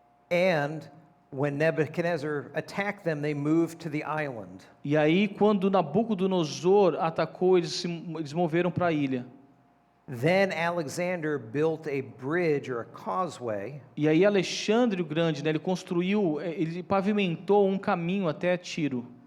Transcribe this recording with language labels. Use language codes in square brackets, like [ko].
[en] And when Nebuchadnezzar attacked them, they moved to the island. [pt] E aí quando Nabucodonosor atacou, eles moveram para a ilha. [en] Then Alexander built a bridge or a causeway [pt] E aí Alexandre o Grande, né, ele pavimentou um caminho até Tiro,